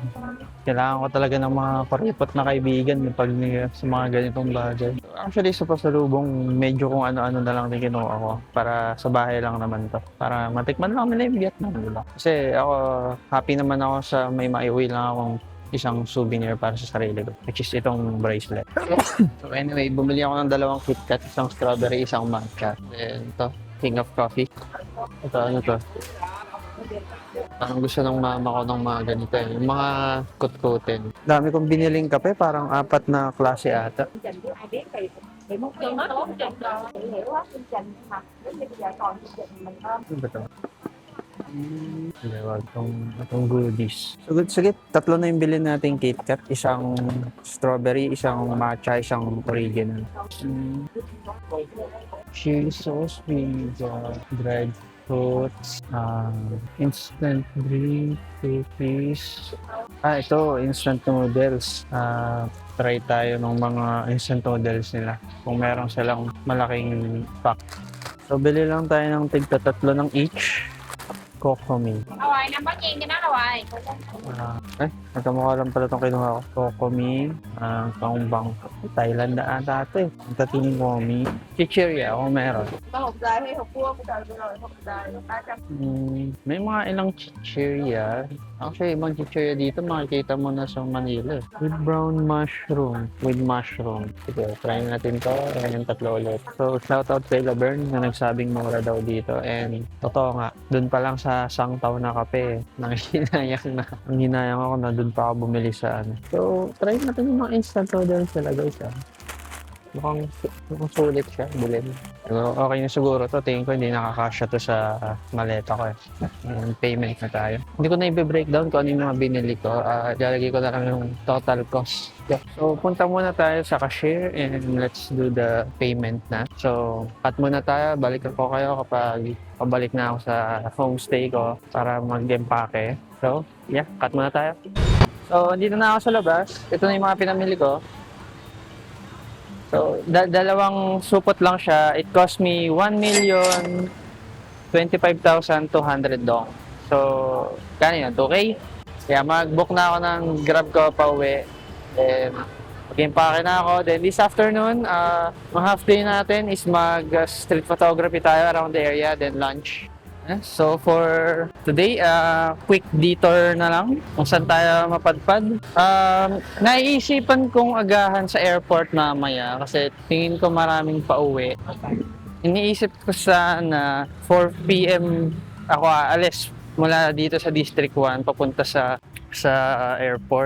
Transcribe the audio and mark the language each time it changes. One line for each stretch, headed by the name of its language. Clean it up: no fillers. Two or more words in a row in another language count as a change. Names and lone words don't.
Filipino: Kailangan ko talaga ng mga kuripot na kaibigan pag sa mga ganitong bagay. Actually, sa pasalubong, medyo kung ano-ano na lang din kinuha ko. Para sa bahay lang naman to. Para matikman lang nila yung Vietnam. Diba? Kasi ako, happy naman ako sa may maiuwi lang akong isang souvenir para sa sarili ko,
English: which is itong bracelet.
Filipino: So anyway, bumili ako ng dalawang KitKat, isang strawberry, isang matcha. Then ito, King of Coffee. Ito, ano to? Parang gusto ng mama ko ng mga ganito eh. Yung mga kutkutin. Dami kong biniling kape, parang 4 na klase ata.
Vietnamese: Thì mục tiêu nó tốt trên đó chị hiểu hết chương trình học đến bây giờ còn chương trình mình ôm.
Filipino: Ano ba ito? Dalawa itong goodies.
English: So good,
Filipino: sige, tatlo na yung bilhin natin KitKat. Isang strawberry, isang matcha, isang original.
English: Chili sauce, pizza, dried fruits, instant drink, cookies. Ito, instant noodles.
Filipino: Try tayo ng mga
English: instant noodles
Filipino: nila. Kung meron silang malaking pack. So, bili lang tayo ng tigta-tatlo ng each. Kokomi.
Vietnamese: Rồi, 500.000 cho nó rồi.
Filipino: Nagkamukha lang pala itong kinuha ko. Kokomi, Pangbang. Thailand na ata ito eh. Ang tatingin Komi. Chichirya, kung meron.
Vietnamese: Có hộp dài hay hộp cua cũng được rồi, hộp dài 300.
Filipino: May mga ilang chichirya. Actually, ibang chichirya dito makikita mo na sa Manila.
English: With brown mushroom. With mushroom.
Filipino: Sige, try natin to. Ayan yung tatlo ulit. So, shoutout kay Laverne na nagsabing mura daw dito. And totoo nga, dun pa lang sa Sangtao na kape, nanghinayang na. Ang hinayang ako na dun pa ako bumili sa ano. So, try natin yung mga
English: instant noodles
Filipino: nila guys. Mukhang sulit siya, bilhin. So, okay na siguro to. Tingin ko hindi nakakasya to sa maleta ko eh. And payment na tayo. Hindi ko na i-breakdown kung ano yung mga binili ko. Lalagay ko na lang yung
English: total cost.
Filipino: Yeah. So, punta muna tayo sa cashier and
English: let's do the payment
Filipino: na. So, cut muna tayo. Balik ako kayo kapag pabalik na ako sa homestay ko para mag-empake. So, yeah, cut muna tayo. So, dito na ako sa labas. Ito na yung mga pinamili ko. So, dalawang supot lang siya.
English: It cost me 1,025,200 dong.
Filipino: So, kano yun? 2K? Kaya mag-book na ako ng Grab ko pa uwi. Then, mag-impake na ako.
English: Then, this afternoon,
Filipino: ang
English: half day
Filipino: natin is mag-
English: street photography
Filipino: tayo
English: around the area.
Filipino: Then, lunch. So for today,
English: quick detour
Filipino: na lang kung saan tayo mapadpad. Naiisipan kong agahan sa airport mamaya kasi tingin ko maraming pauwi. Iniisip ko sana 4 PM ako aalis mula dito sa District 1 papunta sa airport.